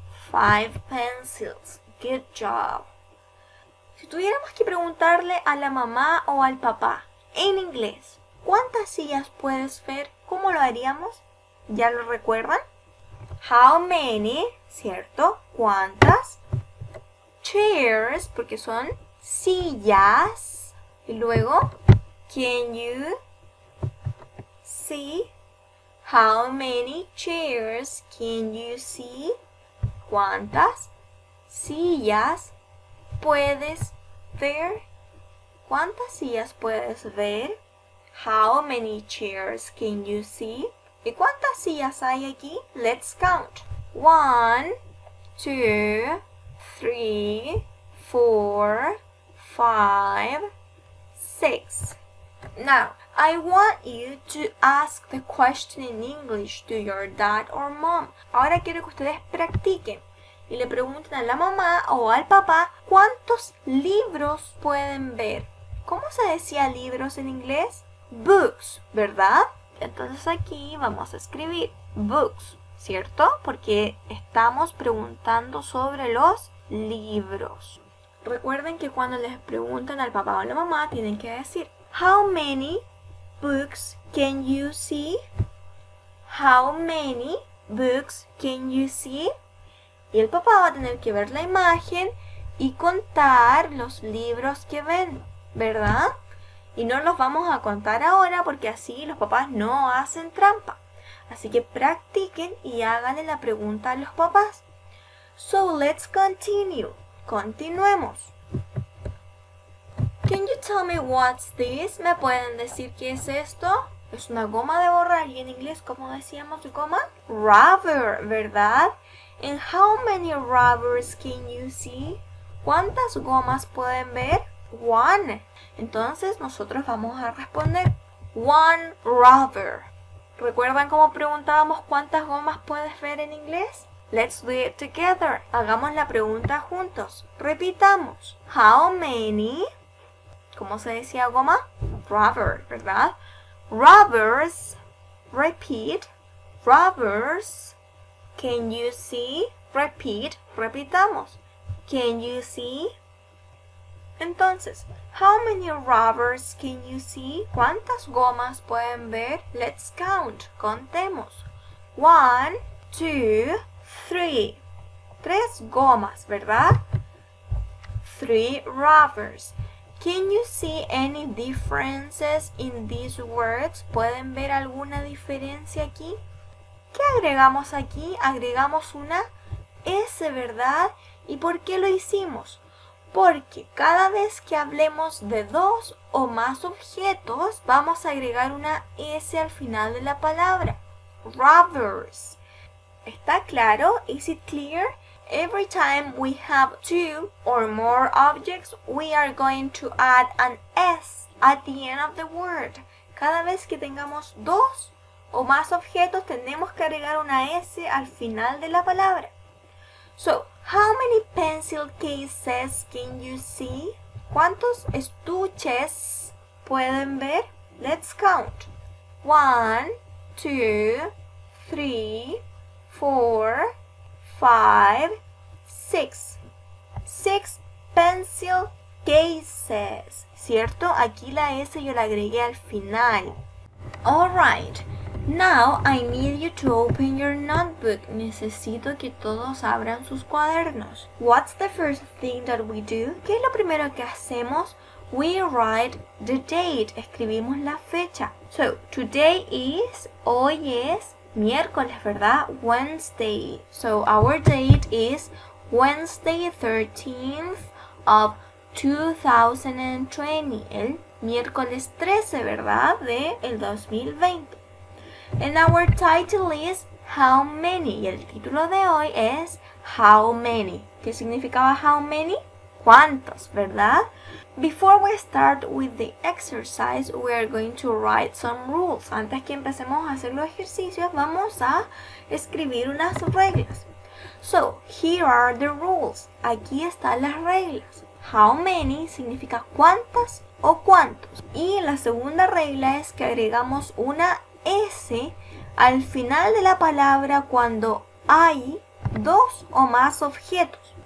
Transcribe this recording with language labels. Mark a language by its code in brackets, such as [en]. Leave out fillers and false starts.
[en] 5 pencils. Good job. [es] Si tuviéramos que preguntarle a la mamá o al papá en inglés, ¿cuántas sillas puedes ver? ¿Cómo lo haríamos? ¿Ya lo recuerdan? [en] How many, [es] ¿cierto? ¿Cuántas? Chairs, porque son sillas. Y luego, [en] can you see? How many chairs can you see? [es] ¿Cuántas sillas puedes ver? ¿Cuántas sillas puedes ver? How many chairs can you see? ¿Y cuántas sillas hay aquí? [en] Let's count. 1, 2, 3, 4, 5, 6. Now, I want you to ask the question in English to your dad or mom. [es] Ahora quiero que ustedes practiquen y le pregunten a la mamá o al papá cuántos libros pueden ver. ¿Cómo se decía libros en inglés? Books, ¿verdad? Entonces aquí vamos a escribir books, ¿cierto? Porque estamos preguntando sobre los libros. Recuerden que cuando les preguntan al papá o a la mamá tienen que decir [en] How many books can you see? How many books can you see? [es] Y el papá va a tener que ver la imagen y contar los libros que ven, ¿verdad? Y no los vamos a contar ahora porque así los papás no hacen trampa. Así que practiquen y háganle la pregunta a los papás. [en] So let's continue. [es] Continuemos. [en] Can you tell me what's this? [es] ¿Me pueden decir qué es esto? Es una goma de borrar y en inglés, ¿cómo decíamos goma? Rubber, ¿verdad? [en] And how many rubbers can you see? [es] ¿Cuántas gomas pueden ver? One. Entonces nosotros vamos a responder [en] one rubber. [es] ¿Recuerdan cómo preguntábamos cuántas gomas puedes ver en inglés? [en] Let's do it together. [es] Hagamos la pregunta juntos. Repitamos. [en] How many? [es] ¿Cómo se decía goma? [en] Rubber, [es] ¿verdad? [en] Rubbers. Repeat. Rubbers. Can you see? Repeat. [es] Repitamos. [en] Can you see? Entonces, how many rubbers can you see? [es] ¿Cuántas gomas pueden ver? [en] Let's count. [es] Contemos. [en] 1, 2, 3. [es] 3 gomas, ¿verdad? [en] 3 rubbers. Can you see any differences in these words? [es] ¿Pueden ver alguna diferencia aquí? ¿Qué agregamos aquí? Agregamos una S, ¿verdad? ¿Y por qué lo hicimos? Porque cada vez que hablemos de 2 o más objetos, vamos a agregar una S al final de la palabra. Rubbers. ¿Está claro? [en] Is it clear? Every time we have 2 or more objects, we are going to add an S at the end of the word. [es] Cada vez que tengamos 2 o más objetos, tenemos que agregar una S al final de la palabra. [en] So, how many pencil cases can you see? [es] ¿Cuántos estuches pueden ver? [en] Let's count. 1, 2, 3, 4, 5, 6. 6 pencil cases. [es] ¿Cierto? Aquí la S yo la agregué al final. [en] Alright. Now I need you to open your notebook. [es] Necesito que todos abran sus cuadernos. [en] What's the first thing that we do? [es] ¿Qué es lo primero que hacemos? [en] We write the date. [es] Escribimos la fecha. [en] So, today is, [es] hoy es miércoles, ¿verdad? [en] Wednesday. So, our date is Wednesday 13th of 2020. [es] El miércoles 13, ¿verdad? De el 2020. [en] And our title is How Many. [es] Y el título de hoy es [en] How Many. [es] ¿Qué significaba [en] how many? [es] ¿Cuántos? ¿Verdad? [en] Before we start with the exercise, we are going to write some rules. [es] Antes que empecemos a hacer los ejercicios, vamos a escribir unas reglas. [en] So, here are the rules. [es] Aquí están las reglas. [en] How many [es] significa cuántas o cuántos. Y la segunda regla es que agregamos una S al final de la palabra cuando hay 2 o más objetos.